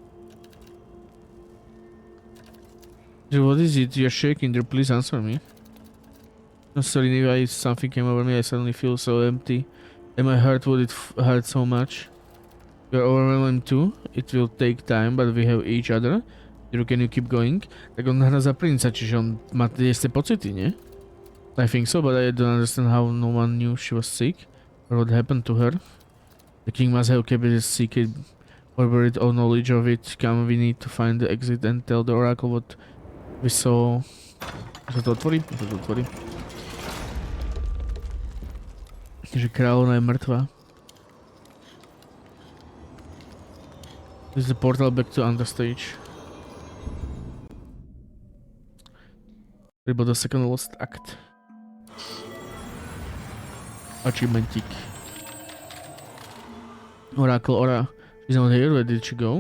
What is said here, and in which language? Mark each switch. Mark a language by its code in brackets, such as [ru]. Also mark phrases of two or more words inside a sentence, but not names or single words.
[en] Drew, what is it? You're shaking. Drew, please answer me. No, sorry, Neva, something came over me. I suddenly feel so empty. And my heart would hurt so much. You're overwhelmed too. It will take time, but we have each other. Drew, can you keep going? [sk] Tak on hra za princa, čiže on má tie pocity, nie? [en] I think so, but I don't understand how no one knew she was sick. Or what happened to her. The king must have kept his secret or buried all knowledge of it. Come, we need to find the exit and tell the oracle what we saw. [sk] Sa to otvorí? To otvorí. Že kráľovna je mŕtva. [en] This is the portal back to Understage. About the second lost act. Achievementik. Oracle Ora is not here. Where did she go?